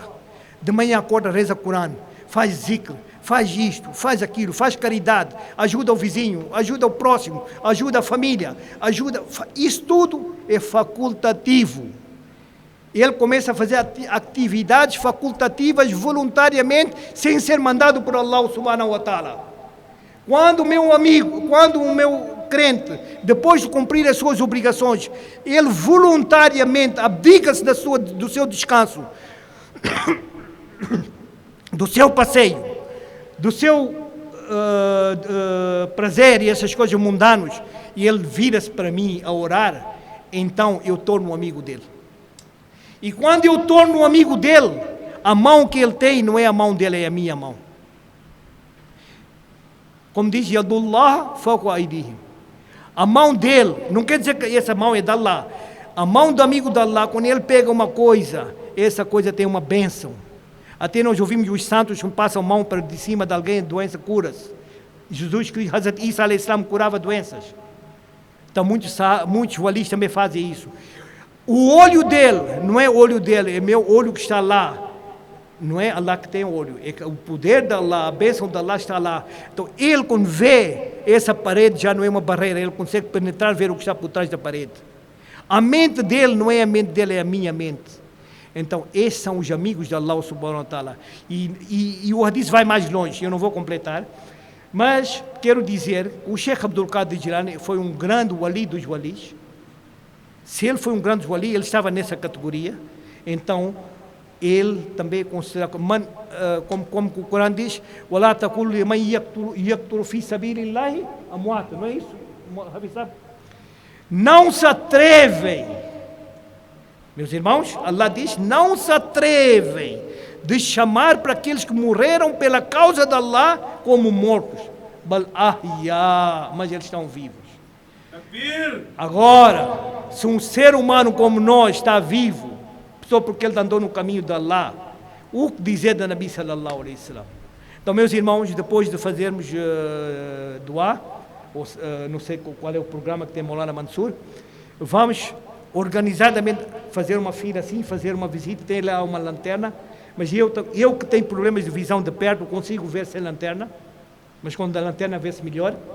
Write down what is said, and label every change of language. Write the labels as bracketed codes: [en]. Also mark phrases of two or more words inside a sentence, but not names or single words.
[pt] De manhã acorda, reza Corão, faz zikr, faz isto, faz aquilo, faz caridade, ajuda o vizinho, ajuda o próximo, ajuda a família, isso tudo é facultativo. Ele começa a fazer atividades facultativas voluntariamente, sem ser mandado por Allah [ar] سبحانه وتعالى. [pt] Quando o meu amigo, quando o meu crente, depois de cumprir as suas obrigações, ele voluntariamente abdica-se do seu descanso, do seu passeio, do seu prazer e essas coisas mundanas, e ele vira-se para mim a orar, então eu torno um amigo dele. E quando eu torno um amigo dele, a mão que ele tem não é a mão dele, é a minha mão. Como diz [ar] يد الله فوق أيديهم. [pt] A mão dele, não quer dizer que essa mão é de Allah. A mão do amigo de Allah, quando ele pega uma coisa, essa coisa tem uma bênção. Até nós ouvimos os santos que passam a mão para de cima de alguém, doença, curas. Jesus Cristo, [ar] حضرة عيسى عليه السلام, [pt] curava doenças. Então muitos walis também fazem isso. O olho dele, não é o olho dele, é meu olho que está lá. Não é Allah que tem olho, é que o poder de Allah, a bênção de Allah está lá. Então ele, quando vê essa parede, já não é uma barreira, ele consegue penetrar, ver o que está por trás da parede. A mente dele não é a mente dele, é a minha mente. Então esses são os amigos de Allah [ar] سبحانه وتعالى. [pt] E o hadith vai mais longe, eu não vou completar, mas quero dizer, o Sheikh Abdul Qadir Jilani foi um grande wali dos walis. Se ele foi um grande wali, ele estava nessa categoria. Então ele também considera como o Corão diz, [ar] وَلَا تَقُلُّ لِمَنْ يَقْتُلُ فِي سَبِيلِ اللَّهِ أَمْوَاتٌ, [pt] não é isso? Não se atrevem, meus irmãos, Allah diz, não se atrevem de chamar para aqueles que morreram pela causa de Allah como mortos, mas eles estão vivos. Takbir. Agora, se um ser humano como nós está vivo, só porque ele andou no caminho de Allah, o que dizer da Nabi [ar] صلى الله عليه وسلم? [pt] Então, meus irmãos, depois de fazermos doa, não sei qual é o programa que tem Maulana Mansur, vamos organizadamente fazer uma fila assim, fazer uma visita, tem lá uma lanterna, mas eu que tenho problemas de visão de perto, consigo ver sem lanterna, mas quando a lanterna vê-se melhor.